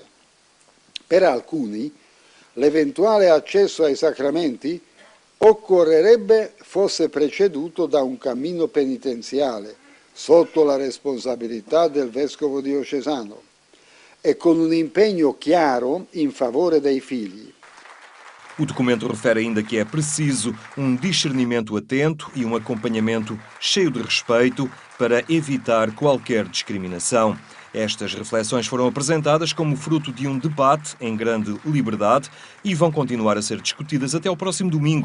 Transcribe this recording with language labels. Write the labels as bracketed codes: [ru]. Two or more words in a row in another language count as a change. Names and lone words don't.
[it] Per alcuni, l'eventuale accesso ai sacramenti occorrerebbe fosse preceduto da un cammino penitenziale sotto la responsabilità del vescovo diocesano e con un impegno chiaro in favore dei figli. [pt] O documento refere ainda que é preciso um discernimento atento e um acompanhamento cheio de respeito para evitar qualquer discriminação. Estas reflexões foram apresentadas como fruto de um debate em grande liberdade e vão continuar a ser discutidas até ao próximo domingo.